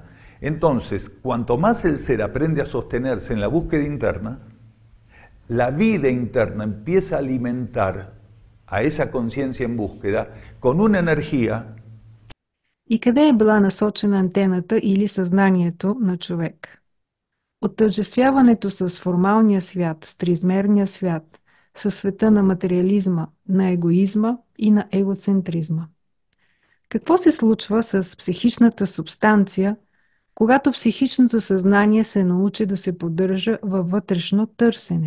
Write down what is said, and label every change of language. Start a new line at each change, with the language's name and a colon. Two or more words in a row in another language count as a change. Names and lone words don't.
Spanish: Entonces, cuanto más el ser aprende a sostenerse en la búsqueda interna, la vida interna empieza a alimentar a esa conciencia en búsqueda con una energía.
Bulgarian: И къде е била насочена антената или съзнанието на човек? Отъждествяването с формалния свят, с триизмерния свят, със света на материализма, на егоизма и на егоцентризма. Какво се случва с психичната субстанция, когато психичното съзнание се научи да се поддържа във вътрешно търсене?